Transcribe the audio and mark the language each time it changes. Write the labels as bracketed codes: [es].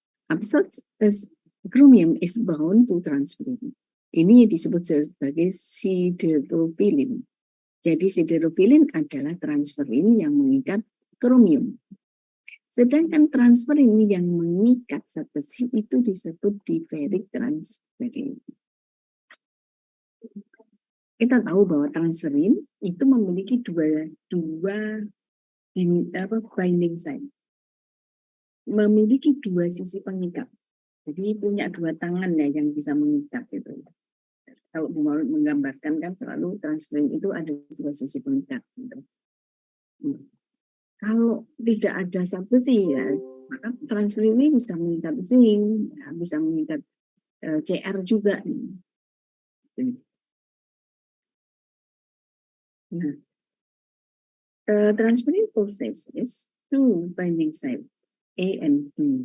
[en] Absorbed chromium is bound to transferrin. [id] Ini disebut sebagai siderophilin. Jadi siderophilin adalah transferin yang mengikat kromium. Sedangkan transferin yang mengikat zat besi itu disebut diferik transferin. Kita tahu bahwa transferin itu memiliki dua binding site. Memiliki dua sisi pengikat. Jadi punya dua tangan ya yang bisa mengikat itu. Kalau mau menggambarkan kan selalu transferin itu ada dua sisi pengikat. Gitu. Kalau tidak ada zat besi ya, maka transferin ini bisa mengikat zinc, ya, bisa mengikat CR juga. [en] Nah, transferin possesses two binding site A and B.